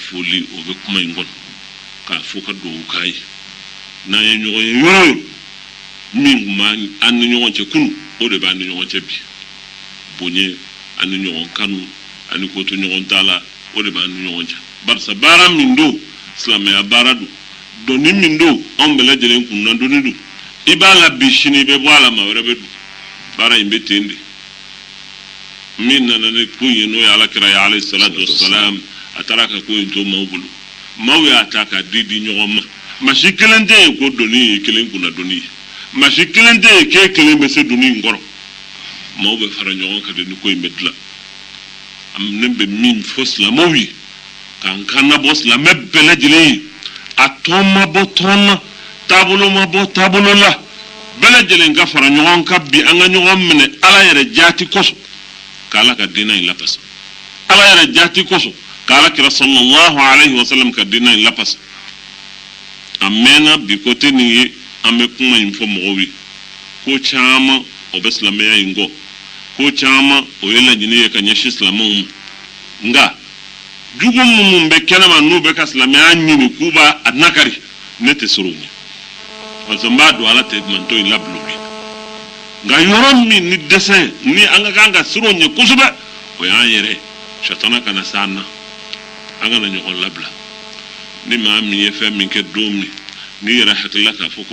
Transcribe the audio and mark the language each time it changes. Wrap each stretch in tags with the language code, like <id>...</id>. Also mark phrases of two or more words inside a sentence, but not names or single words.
<bm>foli o bɛ kuma in kɔnɔ k'a fo ka dugawu k'a ye n'an ye ɲɔgɔn ye yɔrɔ o yɔrɔ min tun b'an ni ɲɔgɔn cɛ kunu o de b'an ni ɲɔgɔn cɛ bi bonya ani ɲɔgɔn kanu ani ko to ɲɔgɔn ta la o de b'an ni ɲɔgɔn cɛ barisa baara min don silamɛya baara don dɔnni min don anw bɛɛ lajɛlen kunna dɔnni don i b'a la bi sini i bɛ bɔ a la maa wɛrɛ bɛ don baara in bɛ ten de min nana ni ko in ye n'o ye Alakira ye</bm> <ar>عليه الصلاة والسلام</ar> <bm>a taara ka ko in to maaw bolo maaw y'a ta ka di ɲɔgɔn ma masi kelen tɛ yen ko dɔnni ye kelen kunna dɔnni ye masi kelen tɛ yen k'e kelen bɛ se dɔnni in kɔrɔ maaw bɛ fara ɲɔgɔn kan de ni ko in bɛ dilan ne bɛ min fɔ silamɛw ye k'an kan labɔ silamɛ bɛɛ lajɛlen ye a tɔn ma bɔ tɔn na taabolo ma bɔ taabolo la bɛɛ lajɛlen ka fara ɲɔgɔn kan bi an ka ɲɔgɔn minɛ Ala yɛrɛ jaati kosɔn k'Ala ka diinɛ in lapasa Ala yɛrɛ jaati kosɔn k'Alakira</bm> <ar>صلى الله عليه وسلم</ar> <bm>ka diinɛ in lapasa a mɛnna bi côté nin ye an bɛ kuma in fɔ mɔgɔw ye ko caman o bɛ silamɛya in kɔ ko caman o ye laɲini ye ka ɲɛsin silamɛw ma nka jugu minnu bɛ kɛnɛma n'u bɛ ka silamɛya ɲini k'u b'a nakari ne tɛ sɔrɔ o ɲɛ</bm> <fr>parce que</fr> <bm>n b'a dɔn Ala tɛ manto in labila o ye nka yɔrɔ min ni dɛsɛ ni an ka kan ka sɔrɔ o ɲɛ kosɛbɛ o y'an yɛrɛ sitana kana se an na an kana ɲɔgɔn labila ni maa min ye fɛn min kɛ don min n'i yɛrɛ hakilila k'a fɔ</bm>